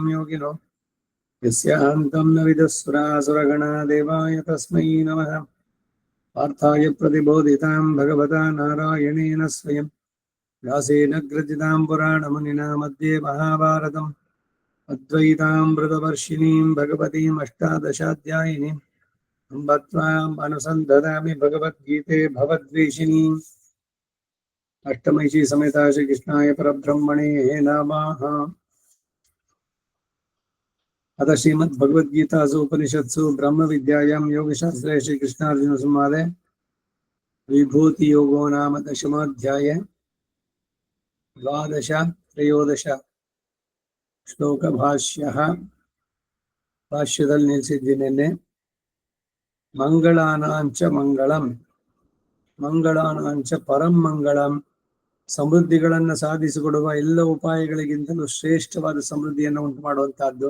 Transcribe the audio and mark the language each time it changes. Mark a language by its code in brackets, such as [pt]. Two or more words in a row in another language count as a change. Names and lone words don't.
[sa] योगिनो यस्यान्तं न विदुःसुरासुरगणा देवाय तस्मै नमः पार्थाय प्रतिबोधितां भगवता नारायणेन स्वयं व्यासेन ग्रथितां पुराणमुनिना मध्ये महाभारतम् अद्वैतामृतवर्षिणीं भगवतीम् अष्टादशाध्यायिनीम् अम्ब त्वाम् अनुसन्धदामि भगवद्गीते भवद्वेषिणीम् अष्टमैषी समेता श्रीकृष्णाय परब्रह्मणे नमः। अथ श्रीमद्भगवद्गीतासु उपनिषत्सु ब्रह्मविद्यायां योगशास्त्रे श्रीकृष्णार्जुनसंवादे विभूतियोगो नाम दशमोऽध्याये द्वादश-त्रयोदश [kn] ಶ್ಲೋಕ ಭಾಷ್ಯದಲ್ಲಿ ನಿಲ್ಲಿಸಿದ್ದೇನೆ. [sa] ಮಂಗಳಾನಾಂಚ ಮಂಗಳಂ ಮಂಗಳಾನಾಂಚ ಪರಂ ಮಂಗಳಂ, [kn] ಸಮೃದ್ಧಿಗಳನ್ನು ಸಾಧಿಸಿಕೊಡುವ ಎಲ್ಲ ಉಪಾಯಗಳಿಗಿಂತಲೂ ಶ್ರೇಷ್ಠವಾದ ಸಮೃದ್ಧಿಯನ್ನು ಉಂಟು ಮಾಡುವಂತಹದ್ದು.